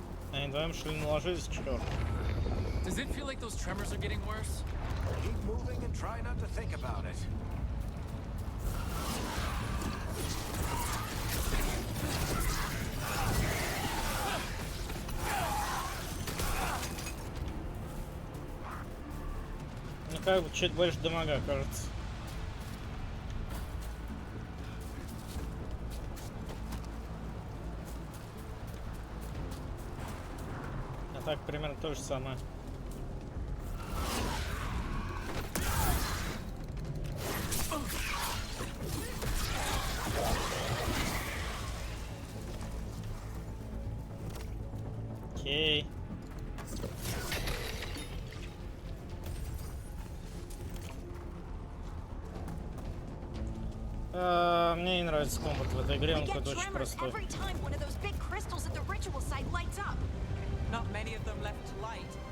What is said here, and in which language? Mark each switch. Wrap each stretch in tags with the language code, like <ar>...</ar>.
<ru>Они вдвоем что ли наложились, черт.</ru> <en>Does it feel like those tremors are getting worse? Keep moving and try not to think about it.</en> <ru>Ну как бы чуть больше дамага, кажется. А так примерно то же самое. Окей. Мне не нравится комбат в этой игре, он какой-то очень простой.</ru> <en>every time one of those big crystals at the ritual site lights up. Not many of them left to light.</en>